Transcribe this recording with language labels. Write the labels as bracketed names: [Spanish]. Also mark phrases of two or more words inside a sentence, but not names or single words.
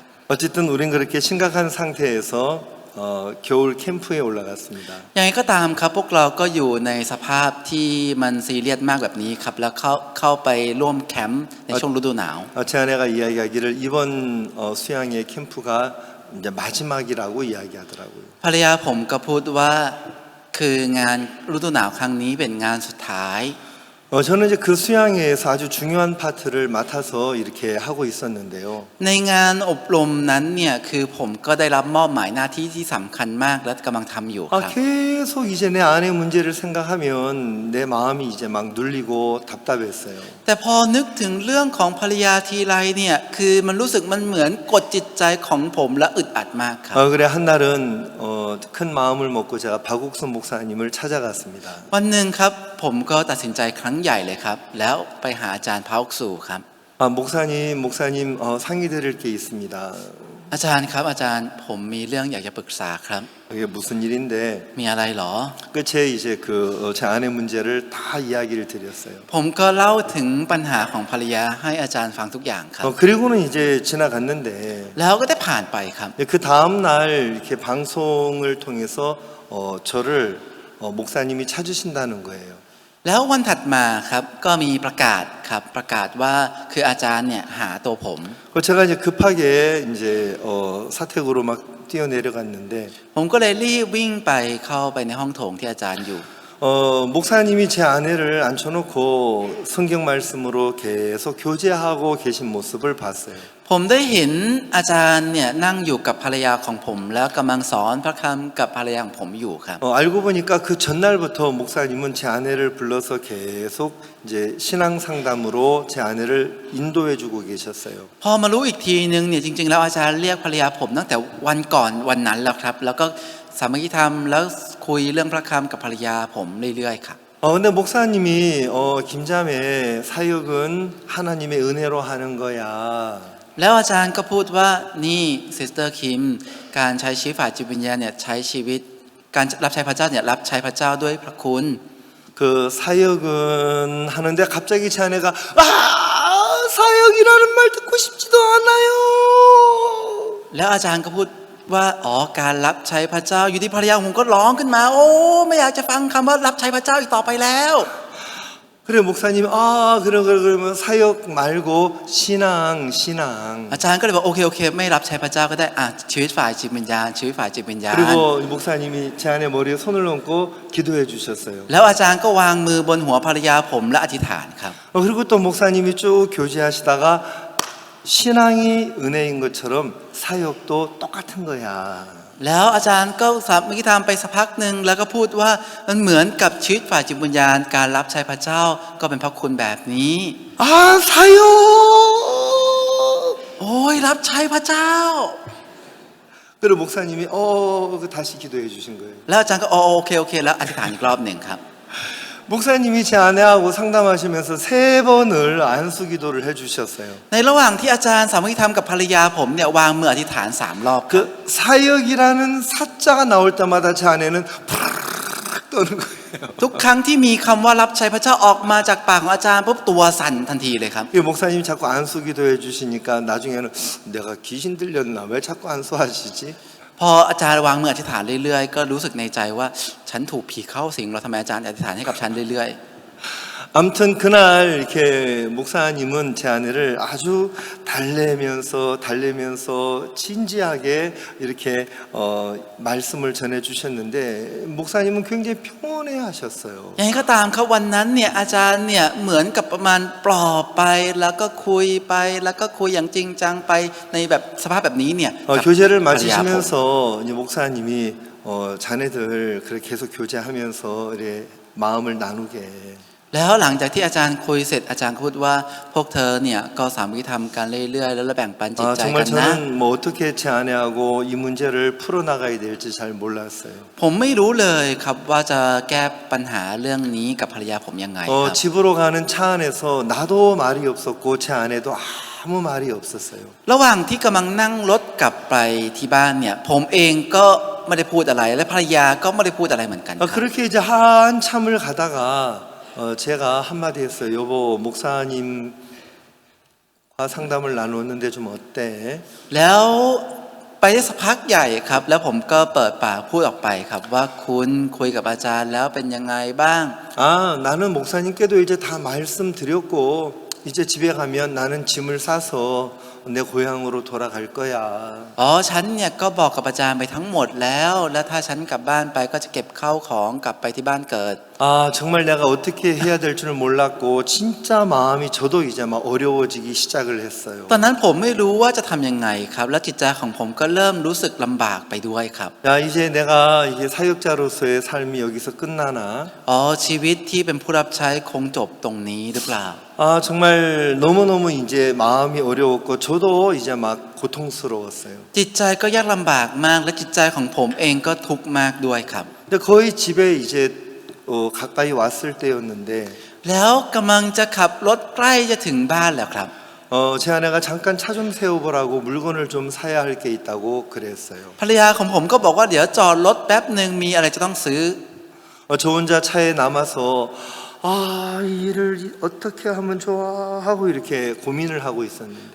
[Korean] 어쨌든 우린 그렇게 심각한 상태에서 겨울 캠프에 올라갔습니다. [Thai] ยังไงก็ตามครับพวกเราก็อยู่ในสภาพที่มันซีเรียสมากแบบนี้ครับแล้วเข้าไปร่วมแคมป์ในช่วงฤดูหนาว [Korean] 제 아내가 이야기하기를 이번 수양의 캠프가 이제 마지막이라고 이야기하더라고요. [Thai] ภรรยาผมก็พูดว่าคืองานฤดูหนาวครั้งนี้เป็นงานสุดท้าย [Korean] 저는 이제 그 수양회에서 아주 중요한 파트를 맡아서 이렇게 하고 있었는데요. [Thai] ในงานอบรมนั้นเนี่ยคือผมก็ได้รับมอบหมายหน้าที่ที่สำคัญมากและกำลังทำอยู่ครับ [Korean] 계속 이제 내 아내 문제를 생각하면 내 마음이 이제 막 눌리고 답답했어요. [Thai] แต่พอนึกถึงเรื่องของภรรยาทีไรเนี่ยคือมันรู้สึกมันเหมือนกดจิตใจของผมและอึดอัดมากครับ [Korean] 그래 한 날은 큰 마음을 먹고 제가 박옥선 목사님을 찾아갔습니다. [Thai] วันหนึ่งครับผมก็ตัดสินใจครั้งใหญ่เลยครับแล้วไปหาอาจารย์พระอกสูครับ [Korean] 목사님 상의드릴 게 있습니다. [Thai] อาจารย์ครับอาจารย์ผมมีเรื่องอยากจะปรึกษาครับ [Korean] 이게 무슨 일인데 [Thai] มีอะไรหรอ [Korean] 끝에 이제 제 아내 문제를 다 이야기를 드렸어요. [Thai] ผมก็เล่าถึงปัญหาของภรรยาให้อาจารย์ฟังทุกอย่างครับ [Korean] 그리고는 이제 지나갔는데 [Thai] แล้วก็ได้ผ่านไปครับ [Korean] 그 다음 날 이렇게 방송을 통해서 저를 목사님이 찾으신다는 거예요. [Thai] แล้ววันถัดมาครับก็มีประกาศครับประกาศว่าคืออาจารย์เนี่ยหาตัวผม [Korean] 제가 이제 급하게 이제 사택으로 막 뛰어내려갔는데 [Thai] ผมก็เลยรีบวิ่งไปเข้าไปในห้องโถงที่อาจารย์อยู่ [Korean] 목사님이 제 아내를 앉혀놓고 성경 말씀으로 계속 교제하고 계신 모습을 봤어요. [Thai] ผมได้เห็นอาจารย์เนี่ยนั่งอยู่กับภรรยาของผมแล้วกำลังสอนพระคำกับภรรยาของผมอยู่ครับ [Korean] 알고 보니까 그 전날부터 목사님은 제 아내를 불러서 계속 이제 신앙 상담으로 제 아내를 인도해주고 계셨어요. [Thai] พอมารู้อีกทีนึงเนี่ยจริงๆแล้วอาจารย์เรียกภรรยาผมตั้งแต่วันก่อนวันนั้นแล้วครับแล้วก็สามัคคีธรรมแล้วคุยเรื่องพระคำกับภรรยาผมเรื่อยๆครับ [Korean] 근데 목사님이 김자매 사역은 하나님의 은혜로 하는 거야. [Thai] แล้วอาจารย์ก็พูดว่านี่ซิสเตอร์คิมการใช้ชีวิตฝ่ายจิตวิญญาณเนี่ยใช้ชีวิตการรับใช้พระเจ้าเนี่ยรับใช้พระเจ้าด้วยพระคุณ [Korean] 그 사역은 하는데 갑자기 제 아내가 사역이라는 말 듣고 싶지도 않아요. [Thai] แล้วอาจารย์ก็พูดว่าการรับใช้พระเจ้าอยู่ที่ภรรยาผมก็ร้องขึ้นมาโอ้ไม่อยากจะฟังคำว่ารับใช้พระเจ้าอีกต่อไปแล้ว [Korean] 그래 목사님 그러면 사역 말고 신앙 [Thai] อาจารย์ก็เลยบอกโอเคไม่รับใช้พระเจ้าก็ได้ชีวิตฝ่ายจิตวิญญาณชีวิตฝ่ายจิตวิญญาณ [Korean] 그리고 목사님이 제 아내 머리에 손을 얹고 기도해 주셨어요. [Thai] แล้วอาจารย์ก็วางมือบนหัวภรรยาผมและอธิษฐานครับ [Korean] 그리고 또 목사님이 쭉 교제하시다가 신앙이 은혜인 것처럼 사역도 똑같은 거야. [Thai] แล้วอาจารย์ก็สามัคคีธรรมไปสักพักหนึ่งแล้วก็พูดว่ามันเหมือนกับชีวิตฝ่ายจิตวิญญาณการรับใช้พระเจ้าก็เป็นพระคุณแบบนี้ [Korean] 사역! [Thai] โอ้ยรับใช้พระเจ้า [Korean] 그리고 목사님이 다시 기도해 주신 거예요. [Thai] แล้วอาจารย์ก็โอเคแล้วอธิษฐานอีกรอบหนึ่งครับ [Korean] 목사님이 제 아내하고 상담하시면서 3번을 안수 기도를 해 주셨어요. [Thai] ในระหว่างที่อาจารย์สามัคคีธรรมกับภรรยาผมเนี่ยวางมืออธิษฐาน3รอบ [Korean] 그 사역이라는 사자가 나올 때마다 제 아내는 팍 떠는 거예요. [Thai] ทุกครั้งที่มีคำว่ารับใช้พระเจ้าออกมาจากปากของอาจารย์ปุ๊บตัวสั่นทันทีเลยครับ [Korean] 목사님이 자꾸 안수 기도해 주시니까 나중에는 내가 귀신 들렸나 왜 자꾸 안수하시지? [Thai] พออาจารย์วางมืออธิษฐานเรื่อยๆก็รู้สึกในใจว่าฉันถูกผีเข้าสิงเราทำไมอาจารย์อธิษฐานให้กับฉันเรื่อยๆ [Korean] 아무튼 그날 이렇게 목사님은 제 아내를 아주 달래면서 진지하게 이렇게 말씀을 전해 주셨는데 목사님은 굉장히 평온해 하셨어요. [Thai] ยังไงก็ตามครับวันนั้นเนี่ยอาจารย์เนี่ยเหมือนกับประมาณปลอบไปแล้วก็คุยไปแล้วก็คุยอย่างจริงจังไปในแบบสภาพแบบนี้เนี่ย [Korean] 교제를 마치시면서 이제 목사님이 자네들 그렇게 계속 교제하면서 이렇게 마음을 나누게 [Thai] แล้วหลังจากที่อาจารย์คุยเสร็จอาจารย์ก็พูดว่าพวกเธอเนี่ยก็สามัคคีธรรมกันเรื่อยๆแล้วแบ่งปันจิตใจ [Korean] 정말 [Thai] กันนะ [Korean] 저는 뭐 어떻게 제 아내하고 이 문제를 풀어나가야 될지 잘 몰랐어요. [Thai] ผมไม่รู้เลยครับว่าจะแก้ปัญหาเรื่องนี้กับภรรยาผมยังไงครับ [Korean] 집으로 가는 차 안에서 나도 말이 없었고 제 아내도 아무 말이 없었어요. [Thai] ระหว่างที่กำลังนั่งรถกลับไปที่บ้านเนี่ยผมเองก็ไม่ได้พูดอะไรและภรรยาก็ไม่ได้พูดอะไรเหมือนกันครับ [Korean] 그렇게 이제 한참을 가다가 제가 한마디 했어요. 여보, 목사님과 상담을 나눴는데 좀 어때? [Thai] แล้วไปได้สักพักใหญ่ครับแล้วผมก็เปิดปากพูดออกไปครับว่าคุณคุยกับอาจารย์แล้วเป็นยังไงบ้าง [Korean] 아, 나는 목사님께도 이제 다 말씀드렸고 이제 집에 가면 나는 짐을 싸서 내 고향으로 돌아갈 거야. [Thai] อ๋อฉันเนี่ยก็บอกกับอาจารย์ไปทั้งหมดแล้วและถ้าฉันกลับบ้านไปก็จะเก็บข้าวของกลับไปที่บ้านเกิด [Korean] 아, 정말 내가 어떻게 해야 될 줄을 몰랐고 진짜 마음이 저도 이제 막 어려워지기 시작을 했어요. [Thai] ตอนนั้นผมไม่รู้ว่าจะทำยังไงครับและจิตใจของผมก็เริ่มรู้สึกลำบากไปด้วยครับ [Korean] 야, 이제 내가 이게 사역자로서의 삶이 여기서 끝나나? [Thai] อ๋อชีวิตที่เป็นผู้รับใช้คงจบตรงนี้หรือเปล่า [Korean] 아, 정말 너무너무 이제 마음이 어려웠고 저도 이제 막 고통스러웠어요. [Thai] จิตใจก็ยากลำบากมากและจิตใจของผมเองก็ทุกข์มากด้วยครับ [Korean] 근데 거의 집에 이제 가까이 왔을 때였는데 [Thai] แล้วกำลังจะขับรถใกล้จะถึงบ้านแล้วครับ [Korean] 제 아내가 잠깐 차 좀 세워보라고 물건을 좀 사야 할 게 있다고 그랬어요. [Thai] ภรรยาของผมก็บอกว่าเดี๋ยวจอดรถแป๊บหนึ่งมีอะไรจะต้องซื้อ [Korean] 저 혼자 차에 남아서 아, 이 일을 어떻게 하면 좋아 하고 이렇게 고민을 하고 있었는데